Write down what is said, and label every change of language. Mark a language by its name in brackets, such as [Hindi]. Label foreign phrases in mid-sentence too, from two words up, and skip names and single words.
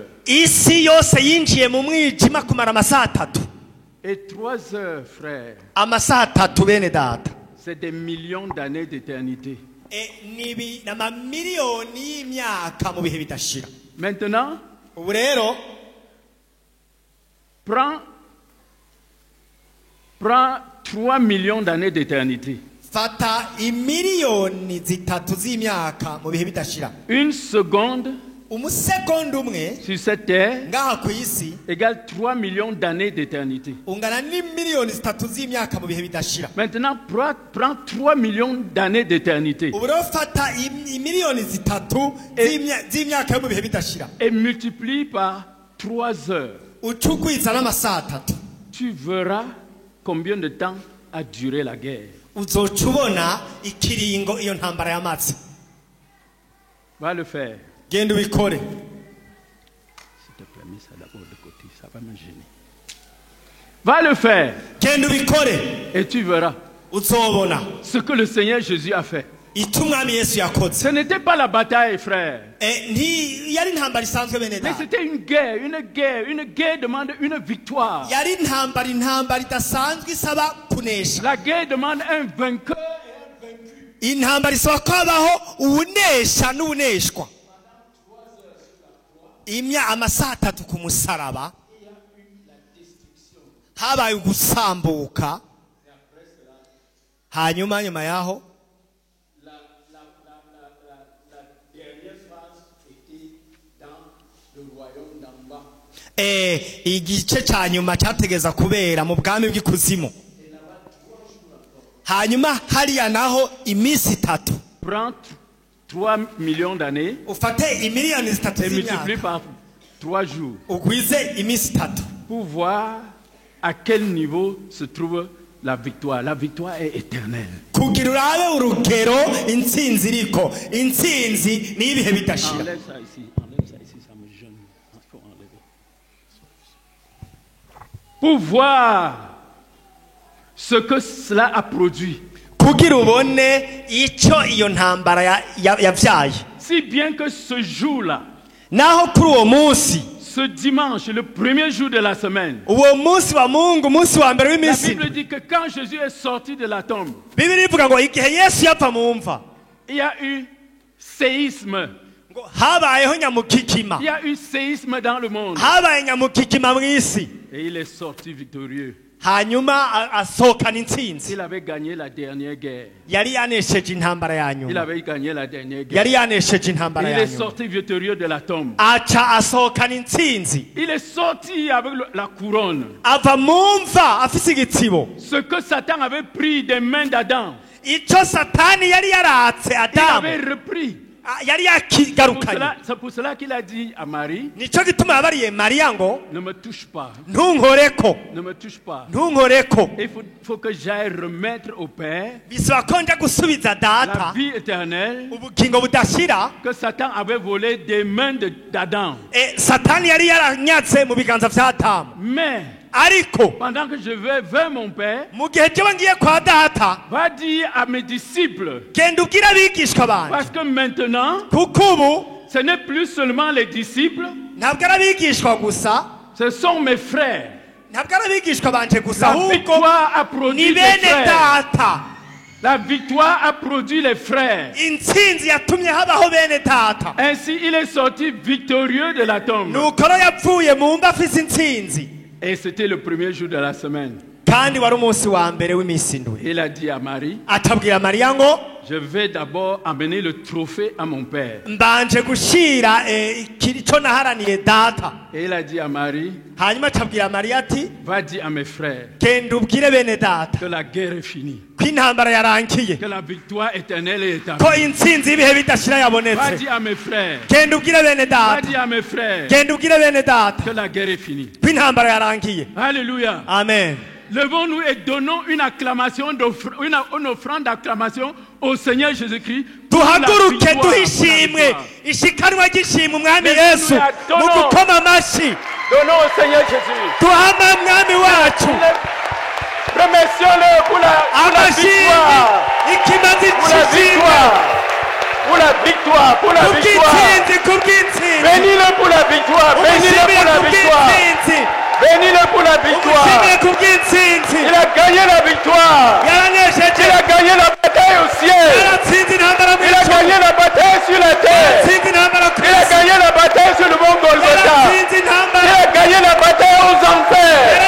[French] Et 3 heures, frère, c'est des millions d'années d'éternité. Maintenant, Prends 3 millions d'années d'éternité. [Rundi] Fata imiliyoni zitatu z'imyaka mu bihe bidashira. [French] Une seconde [Rundi] umusegonda umwe [French] sur cette terre [Rundi] ngaha ku isi [French] égale 3 millions d'années d'éternité. [Rundi] ungana n'imiliyoni zitatu z'imyaka mu bihe bidashira. [French] Maintenant, prends 3 millions d'années d'éternité. [Rundi] Ubu rero fata imiliyoni zitatu z'imyaka yo mu bihe bidashira. [French] Et multiplie par 3 heures. [Rundi] Ucugwiza n'amasaha atatu. [French] Tu verras combien de temps a duré la guerre. [Rundi] Uzoca ubona ikiringo iyo ntambara y'amazi. [French] Va le faire. [Rundi] Genda ubikore. [French] S'il te plaît, mets ça d'abord de côté, ça va me gêner. Va le faire. [Rundi] Genda ubikore. [French] Et tu verras [Rundi] uzobona [French] ce que le Seigneur Jésus a fait. [Rundi] itumwami Yesu yakoze. [French] Ce n'était pas la bataille, frère. [Rundi] Yari intambara isanzwe bene [French] Mais [Rundi] data. [French] c'était une guerre demande une victoire. [Rundi] Yari intambara idasanzwe isaba kunesha. [French] La guerre demande un vainqueur. [Rundi] Intambara isaba ko habaho uwunesha n'uwuneshwa. Amasaha atatu ku musaraba habaye ugusambuka, hanyuma nyuma yaho igice cya nyuma cyategeza kubera mu bwami bw'ikuzimu. Hanyuma hariya naho iminsi itatu. [French] Prends 3 millions d'années [Rundi] ufate imiliyoni zitatu [French] et multiplie [Rundi] z'imyaka [French] par 3 jours [Rundi] ugwize iminsi itatu [French] pour voir à quel niveau se trouve la victoire. La victoire est éternelle. [Rundi] kugira urabe urugero intsinzi iriko. Intsinzi ni ibihe bidashira. [French] Enlève ça ici, ça me gêne. Il faut enlever. Pour voir ce que cela a produit. [Rundi] kugira ubone icyo iyo ntambara yavyaye. [French] Si bien que ce jour-là, [Rundi] naho kuri uwo munsi, [French] ce dimanche, le premier jour de la semaine, [Rundi] uwo munsi wa Mungu, umunsi wa mbere [French] la [Rundi] w'iminsi, [French] Bible dit que quand Jésus est sorti de la tombe, [Rundi] Bibiri ivuga ngo igihe Yesu yava mu mva, [French] il y a eu séisme. [Rundi] ngo habayeho nyamukikima. [French] Il y a eu séisme dans le monde. [Rundi] Habaye nyamukikima mu isi. [French] Et il est sorti victorieux. [Rundi] Hanyuma asohokana intsinzi. [French] Il avait gagné la dernière guerre. [Rundi] Yari yanesheje intambara ya [French] Il [Rundi] nyuma. [French] avait gagné la dernière guerre. [Rundi] Yari yanesheje intambara [French] Il [Rundi] ya [French] est [Rundi] nyuma. [French] sorti victorieux de la tombe. [Rundi] Aca asohokana intsinzi. [French] Il est sorti avec la couronne. [Rundi] Ava mu mva afise igitsibo. [French] Ce que Satan avait pris des mains d'Adam, [Rundi] Ico Satani yari yaratse [French] il [Rundi] Adamu, [French] avait repris. [Rundi] yari yakigarukanye. [French] C'est pour cela qu'il a dit à Marie, [Rundi] Nico gituma yabariye Mariya ngo [French] ne me touche pas, [Rundi] ntunkoreko, [French] ne me touche pas. [Rundi] ntunkoreko. [French] Il faut que j'aille remettre au Père [Rundi] Bisaba ko nja gusubiza [French] la [Rundi] data [French] vie éternelle [Rundi] ubugingo budashira. [French] que Satan avait volé des mains d'Adam. [Rundi] Satani yari yaranyatse mu biganza vya Adamu. [French] Mais [Rundi] Ariko [French] pendant que je vais vers mon Père, [Rundi] mu gihe jewe ngiye kwa data, [French] va dire à mes disciples, [Rundi] genda ubwire abigishwa banje, [French] parce que maintenant, [Rundi] kuko ubu [French] ce n'est plus seulement les disciples, [Rundi] ntabwo ari abigishwa gusa, [French] ce sont mes frères. [Rundi] ntabwo ari abigishwa banje gusa, [French] La [Rundi] ahubwo [French] victoire a [Rundi] ni [French] produit les [Rundi] bene [French] frères. [Rundi] data. [French] La victoire a produit les frères. [Rundi] Intsinzi yatumye habaho bene data. [French] Ainsi, il est sorti victorieux de la tombe. [Rundi] Nuko rero yapfuye mu mva afise intsinzi. [French] Et c'était le premier jour de la semaine. [Rundi] Kandi wari umunsi wa mbere w'iminsi indwi. [French] Il a dit à Marie, [Rundi] Atabwira Mariya ngo [French] je vais d'abord amener le trophée à mon père. [Rundi] mbanje gushira icyo naharaniye data. [French] Et il a dit à Marie, [Rundi] Hanyuma atabwira Mariya ati [French] va dire à mes frères [Rundi] genda ubwire bene data [French] que la guerre est finie, [Rundi] ko intambara yarangiye, [French] que la victoire éternelle est [Rundi] ko [French] établie. [Rundi] intsinzi y'ibihe bidashira [French] Va [Rundi] yabonetse. [French] dire à mes frères, [Rundi] Genda ubwire bene [French] va [Rundi] data, [French] dire à mes frères [Rundi] genda ubwire bene data [French] que la guerre est finie. [Rundi] ko intambara yarangiye. [French] Alléluia. Amen. Levons-nous et donnons une acclamation, une offrande d'acclamation au Seigneur Jésus-Christ. [Rundi] Duhaguruke duhe ishimwe, ishikanwa ry'ishimwe umwami Yesu mu gukoma amashyi. [French] Donnons au Seigneur Jésus. [Rundi] Duhama mwami wacu [French] Remercions-le pour la victoire. [Rundi] ikimazi [French] Pour la victoire. Pour la victoire. Pour la victoire. [Rundi] kubw'intsinzi, kubw'intsinzi. [French] Bénis-le pour la victoire. Bénis-le pour la victoire. Bénis-le pour la victoire. [Rundi] Umushimire kubw'intsinzi. [French] Il a gagné la victoire. [Rundi] Yaranesheje, [French] Il a gagné la bataille au ciel. [Rundi] yaratsinze intambara mu [French] Il a [Rundi] ijuru, [French] gagné la bataille sur la terre. [Rundi] yaratsinze intambara ku [French] Il a [Rundi] isi, [French] gagné la bataille sur le mont Golgotha. [Rundi] yaratsinze [French] Il [Rundi] intambara, [French] a gagné la bataille aux enfers.